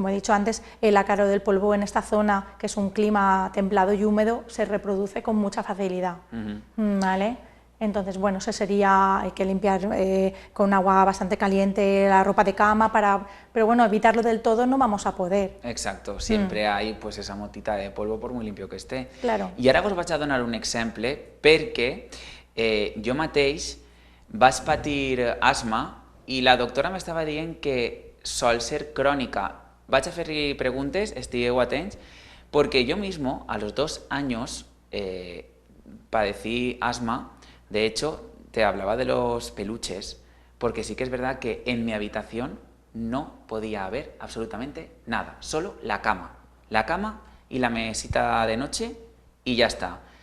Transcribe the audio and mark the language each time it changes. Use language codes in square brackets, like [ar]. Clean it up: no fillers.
[es] Como he dicho antes, el ácaro del polvo en esta zona, que es un clima templado y húmedo, se reproduce con mucha facilidad, ¿vale? Entonces, bueno, hay que limpiar con agua bastante caliente la ropa de cama, pero bueno, evitarlo del todo no vamos a poder. Exacto, siempre hay pues esa motita de polvo por muy limpio que esté. Claro. [ca] I ara us vaig a donar un exemple perquè jo mateix vaig patir asma i la doctora m'estava dient que sol ser crònica. Vaig a fer-li preguntes, estigueu atents, [es] Porque yo mismo, a los 2 años, padecí asma. De hecho, te hablaba de los peluches, porque sí que es verdad que en mi habitación no podía haber absolutamente nada, solo la cama y la mesita de noche y ya está.